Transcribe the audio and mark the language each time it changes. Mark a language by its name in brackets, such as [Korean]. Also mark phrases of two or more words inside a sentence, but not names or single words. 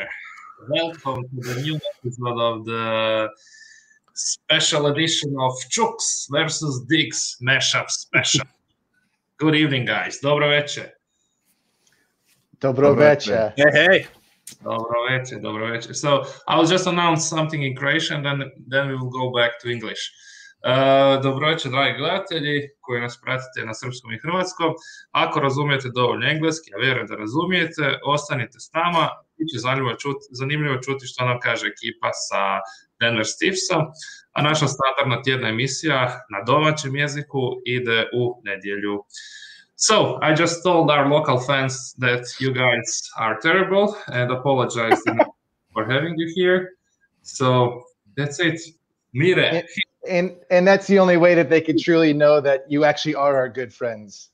[English] Welcome to the new episode of the special edition of Ćuks versus Dix mashup special. Good evening, guys. [Croatian] Dobro večer. Dobro večer. [English] Hey. [Croatian] Dobro večer. [English] So I'll just announce something in Croatian, then we will go back to English. [Croatian] Dobro večer, dragi gledatelji koji nas pratite na srpskom i hrvatskom. Ako razumijete dovoljno engleski, a vjerujem da razumijete, ostanite s nama. Biće zanimljivo čuti što nam kaže ekipa sa Denver Stiffsom, a naša standardna tjedna emisija na domaćem jeziku ide u nedjelju. [English] So, I just told our local fans that you guys are terrible and apologize for having you here. So, that's it. Mire. And that's the only way that they could truly know that you actually are our good friends.